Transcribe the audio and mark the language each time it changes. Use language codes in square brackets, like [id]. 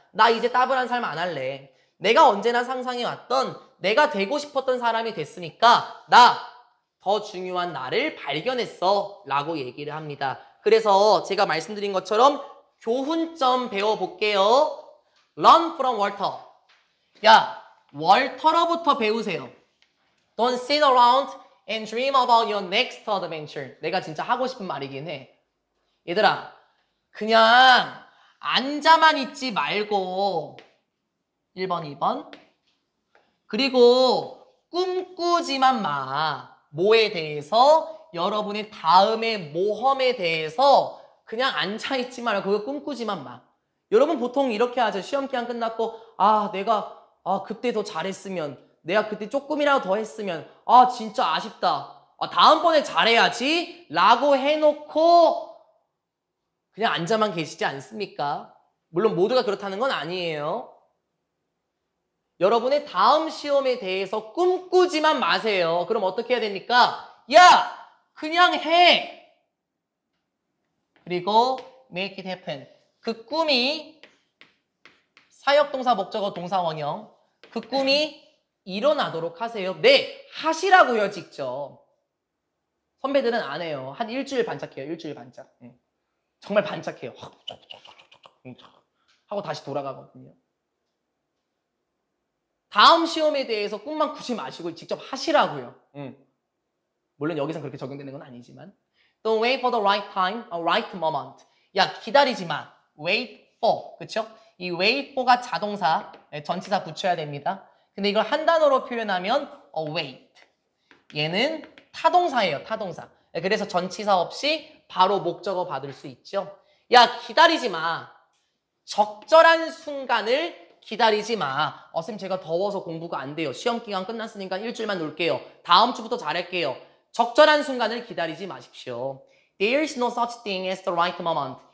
[ko] 나 이제 따분한 삶 안 할래. 내가 언제나 상상해왔던 내가 되고 싶었던 사람이 됐으니까 나 더 중요한 나를 발견했어 라고 얘기를 합니다. 그래서 제가 말씀드린 것처럼 교훈점 배워볼게요. [en] Learn from Walter. [ko] 야, 월터로부터 배우세요. [en] Don't sit around and dream about your next adventure. [ko] 내가 진짜 하고 싶은 말이긴 해. 얘들아, 그냥 앉아만 있지 말고 1번, 2번. 그리고 꿈꾸지만 마. 뭐에 대해서? 여러분의 다음의 모험에 대해서 그냥 앉아있지 말고 그거 꿈꾸지만 마. 여러분 보통 이렇게 하죠. 시험 기간 끝났고 내가 그때 더 잘했으면, 내가 그때 조금이라도 더 했으면 진짜 아쉽다. 다음번에 잘해야지 라고 해놓고 그냥 앉아만 계시지 않습니까? 물론 모두가 그렇다는 건 아니에요. 여러분의 다음 시험에 대해서 꿈꾸지만 마세요. 그럼 어떻게 해야 됩니까? 야! 그냥 해! 그리고 [en] make it happen. [ko] 그 꿈이 사역동사, 목적어, 동사, 원형. 그 꿈이 일어나도록 하세요. 네! 하시라고요, 직접. 선배들은 안 해요. 한 일주일 반짝해요. 일주일 반짝. 정말 반짝해요. 하고 다시 돌아가거든요. 다음 시험에 대해서 꿈만 꾸지 마시고 직접 하시라고요. 물론 여기선 그렇게 적용되는 건 아니지만. [en] Don't wait for the right time, a right moment. [ko] 야, 기다리지 마. Wait for. 그쵸? 이 wait for가 자동사, 전치사 붙여야 됩니다. 근데 이걸 한 단어로 표현하면 await. 얘는 타동사예요. 타동사. 그래서 전치사 없이 바로 목적어 받을 수 있죠. 야, 기다리지 마. 적절한 순간을 기다리지 마. 쌤 제가 더워서 공부가 안 돼요. 시험 기간 끝났으니까 일주일만 놀게요. 다음 주부터 잘할게요. 적절한 순간을 기다리지 마십시오. [en] There is no such thing as the right moment.